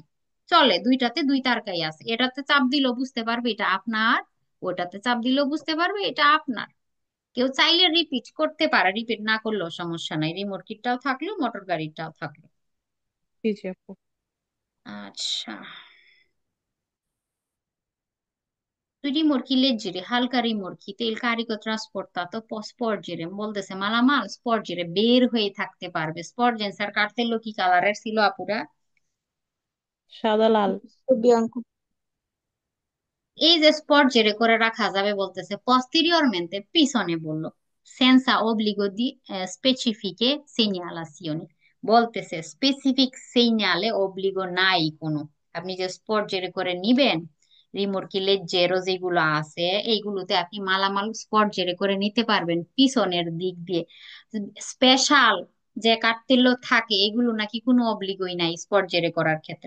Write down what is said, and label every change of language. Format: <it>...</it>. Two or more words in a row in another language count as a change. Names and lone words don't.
<bn>চলে, দুইটাতে দুই তারকাই আছে, এটাতে চাপ দিলেও বুঝতে পারবে এটা আপনার, ওটাতে চাপ দিলেও বুঝতে পারবে এটা আপনার। কেউ চাইলে রিপিট করতে পারে, রিপিট না করলেও সমস্যা নাই, রিমোট কিটটাও থাকলো মোটর গাড়িটাও থাকলো। জি জি আপু। আচ্ছা,</bn> <it>rimorchi leggeri,</it> <bn>হালকা রিমোর্কি তেল</bn> <it>carico trasportato può sporgere</it> <bn>বলতেছে মালামাল স্পর্জেরে বের হয়ে থাকতে পারবে। স্পর্জেন্সার কার্তেলো কি কালারের ছিল আপুরা? সাদা লাল। বিয়াঙ্কো। এই যে স্পর্জেরে করে রাখা যাবে বলতেছে posteriormente, পিছনে বললো</bn> <it>senza obbligo di specifiche segnalazioni,</it> <bn>বলতেছে স্পেসিফিক সিগনালে অব্লিগো নাই কোনো। আপনি যে স্পর্জেরে করে নিবেন, রিমোটকি লেজ্জেরো যেগুলো আছে এইগুলোতে আপনি মালামাল স্পর্জেরে করে নিতে পারবেন পিছনের দিক দিয়ে। স্পেশাল যে কার্তেল্য থাকে এগুলো নাকি কোনো অব্লিগই নাই স্পর্জেরে করার ক্ষেত্রে।</bn>